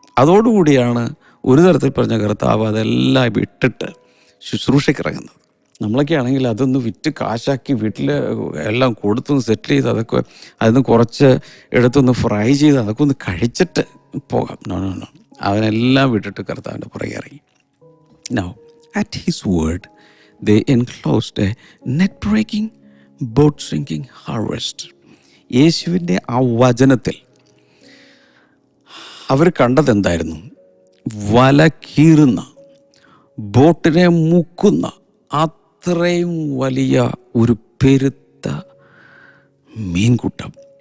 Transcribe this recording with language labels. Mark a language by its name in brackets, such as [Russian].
[Malayalam] അതോടുകൂടിയാണ് ഒരു തരത്തിൽ പറഞ്ഞ കർത്താവ് അതെല്ലാം വിട്ടിട്ട് ശുശ്രൂഷയ്ക്ക് ഇറങ്ങുന്നത്. നമ്മളൊക്കെ ആണെങ്കിൽ അതൊന്ന് വിറ്റ് കാശാക്കി വീട്ടിൽ എല്ലാം കൊടുത്തൊന്ന് സെറ്റിൽ ചെയ്ത് അതൊക്കെ അതിന് കുറച്ച് എടുത്തൊന്ന് ഫ്രൈ ചെയ്ത് അതൊക്കെ ഒന്ന് കഴിച്ചിട്ട് പോകാം. നോ അവനെല്ലാം വിട്ടിട്ട് കർത്താവിൻ്റെ പുറകെ ഇറങ്ങി. [English] Now, at his word, they enclosed a net-breaking, boat-sinking harvest. [Malayalam] യേശുവിൻ്റെ ആ വചനത്തിൽ അവർ കണ്ടത് എന്തായിരുന്നു? വല കീറുന്ന, ബോട്ടിനെ മുക്കുന്ന അത്രയും വലിയ ഒരു പെരുത്ത മീൻകൂട്ടം.